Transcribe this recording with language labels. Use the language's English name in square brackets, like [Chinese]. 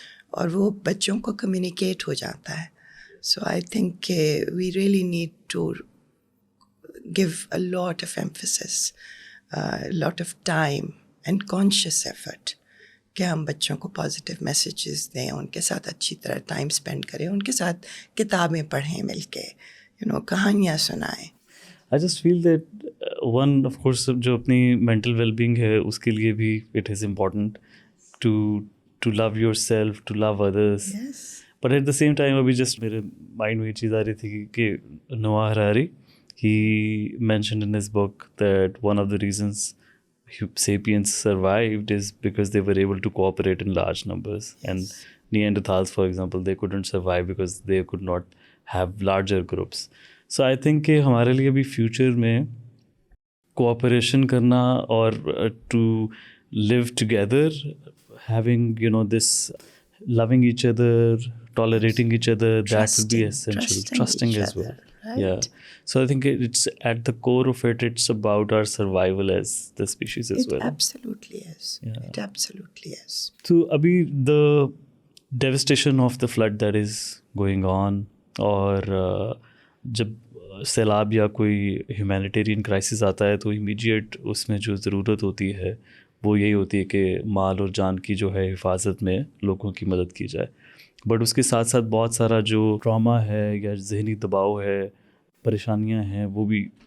[Urdu] اور وہ بچوں کو کمیونیکیٹ ہو جاتا ہے۔ [English] so I think کہ we really need to give a lot of emphasis, a lot of time and conscious effort [Urdu] کہ ہم بچوں کو پازیٹیو میسیجز دیں، ان کے ساتھ اچھی طرح ٹائم اسپینڈ کریں، ان کے ساتھ کتابیں پڑھیں مل کے، کہانیاں سنائیں۔ [English] I just feel that one of course [Urdu] جو اپنی [English] mental well-being ہے اس کے لیے بھی it is important to love yourself, to love others. Yes. But at the same time [Urdu] ابھی just میرے مائنڈ میں یہ چیز آ رہی تھی کہ [English] Noah Harari he mentioned in his book that one of the reasons sapiens survived is because they were able to cooperate in large numbers. Yes. And Neanderthals, for example, they couldn't survive because they could not have larger groups. So I think [Urdu] کہ ہمارے لیے بھی future میں cooperation کرنا اور [English] to live together, having this loving each other, tolerating each other, that would be essential. Trusting as well. Right. Yeah. So I think it's at the core of it, it's about our survival as the species as well. It absolutely is. Yeah. It absolutely is. So abhi the devastation of the flood that is going on, [Urdu] اور جب سیلاب یا کوئی humanitarian crisis آتا ہے تو immediate اس میں جو ضرورت ہوتی ہے وہ یہی ہوتی ہے کہ مال اور جان کی جو ہے حفاظت میں لوگوں کی مدد کی جائے، بٹ اس کے ساتھ ساتھ بہت سارا جو ٹراما ہے یا ذہنی دباؤ ہے، پریشانیاں ہیں، وہ بھی